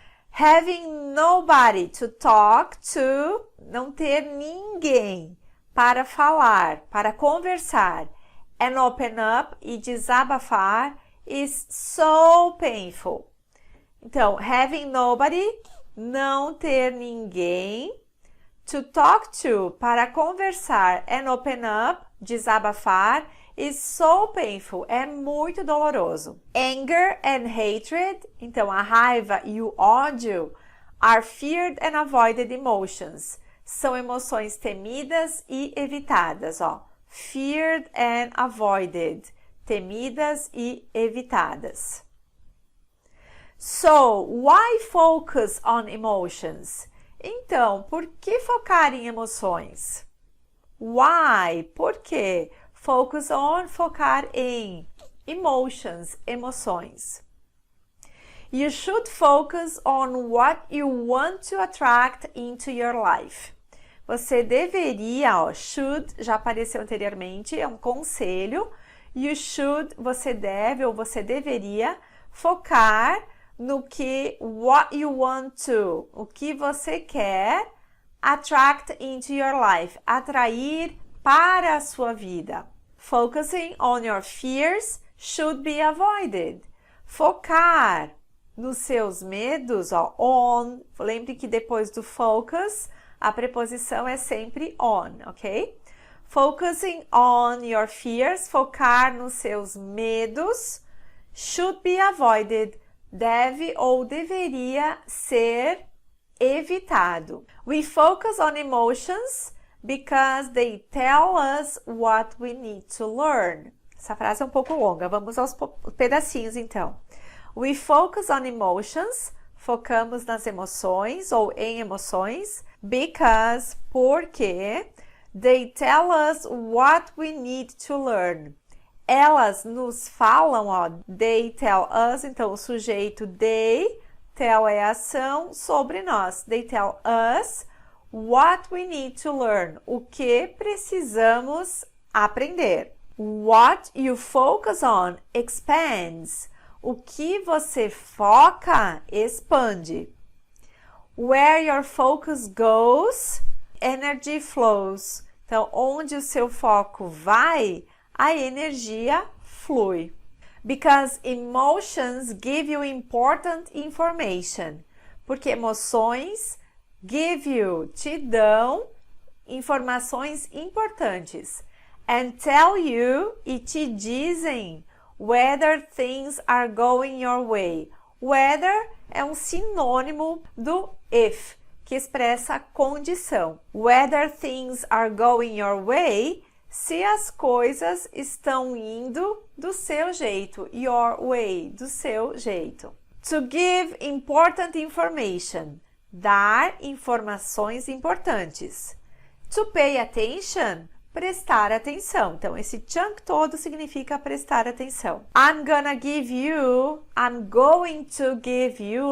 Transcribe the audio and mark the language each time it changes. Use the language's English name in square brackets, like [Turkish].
[English] Having nobody to talk to, [Portuguese] não ter ninguém para falar, para conversar. [English] And open up [Portuguese] e desabafar [English] is so painful. [Portuguese] Então, [English] having nobody, [Portuguese] não ter ninguém. [English] To talk to, [Portuguese] para conversar. [English] And open up, desabafar, is so painful, [Portuguese] é muito doloroso. [English] Anger and hatred, [Portuguese] então a raiva e o ódio, [English] are feared and avoided emotions. [Portuguese] São emoções temidas e evitadas, ó. [English] Feared and avoided, [Portuguese] temidas e evitadas. [English] So, why focus on emotions? [Portuguese] Então, por que focar em emoções? [English] Why? [Portuguese] Por quê? [English] Focus on, [Portuguese] focar em. Emotions, emoções. [English] You should focus on what you want to attract into your life. [Portuguese] Você deveria, ó, should, já apareceu anteriormente, é um conselho. [English] You should, [Portuguese] você deve ou você deveria focar no que, [English] what you want to, [Portuguese] o que você quer [English] attract into your life, [Portuguese] atrair para a sua vida. [English] Focusing on your fears should be avoided. [Portuguese] Focar nos seus medos, ó, on. Lembre que depois do focus, a preposição é sempre on, ok? [English] Focusing on your fears, [Portuguese] focar nos seus medos, [English] should be avoided. [Portuguese] Deve ou deveria ser evitado. [English] We focus on emotions because they tell us what we need to learn. [Portuguese] Essa frase é um pouco longa, vamos aos pedacinhos então. [English] We focus on emotions, [Portuguese] focamos nas emoções ou em emoções, [English] because, porque, they tell us what we need to learn. [Portuguese] Elas nos falam, ó, [English] they tell us, [Portuguese] então o sujeito they, tell é ação, sobre nós. [English] They tell us what we need to learn, [Portuguese] o que precisamos aprender. [English] What you focus on expands, [Portuguese] o que você foca expande. [English] Where your focus goes, energy flows. [Portuguese] Então, onde o seu foco vai, a energia flui. [English] Because emotions give you important information. [Portuguese] Porque emoções [English] give you, [Portuguese] te dão informações importantes. [English] And tell you, [Portuguese] e te dizem [English] whether things are going your way. [Portuguese] Whether é um sinônimo do if, que expressa a condição. [English] Whether things are going your way, [Portuguese] se as coisas estão indo do seu jeito. [English] Your way, [Portuguese] do seu jeito. [English] To give important information, [Portuguese] dar informações importantes. [English] To pay attention, [Portuguese] prestar atenção. Então, esse chunk todo significa prestar atenção. [English] I'm gonna give you, I'm going to give you.